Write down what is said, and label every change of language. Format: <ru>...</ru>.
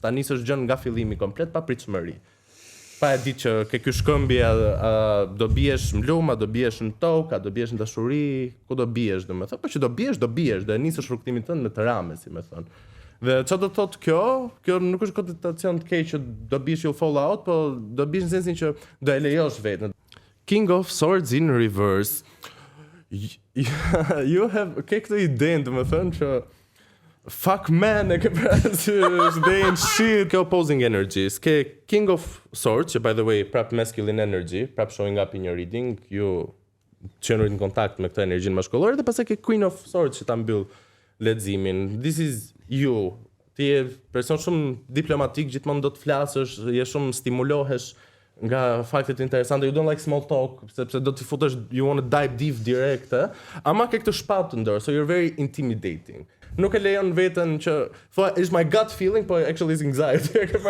<sq>ta nisësh gjën nga fillimi komplet pa pritshmëri. Pa e ditë që ke ky shkëmbje do biesh në lum, do biesh në tokë, do biesh në dashuri, ku do biesh, domethënë, po që do biesh, do e nisësh rrugtimin tënd në të rame, si më thon. Dhe çfarë do thotë kjo? Kjo nuk është konotacion të keq që do bish</sq> <en>you fall out,</en> <sq>po do bish në sensin që do e lejosh vetën.</sq> <en>King of Swords in reverse. You have</en> <sq>ke këtë idenë, domethënë që</sq> <en>fuck man,</en> <sq>e ke parasysh,</sq> <en>they ain't shit.</en> <sq>Ke</sq> <en>opposing energies.</en> <sq>Ke King of Swords, që</sq> <en>by the way,</en> <sq>prap</sq> <en>masculine energy,</en> <sq>prap</sq> <en>showing up in your reading,</en> <sq>ju qenurit në kontakt me këtë energjinë maskullore, dhe pastaj ke Queen of Swords që ta mbyll leximin.</sq> <en>This is you.</en> <sq>Ti je person shumë diplomatik, gjithmonë do të flasësh, je shumë stimulohesh nga faktet interesante.</sq> <en>You don't like small talk,</en> <sq>sepse do t'i futesh,</sq> <en>you want to dive deep direct,</en> <sq>ama ke këtë shpatë të ndër,</sq> <en>so you're very intimidating.</en> <sq>Nuk e lejon veten që thua</sq> <en>is my gut feeling, but actually is anxiety.</en>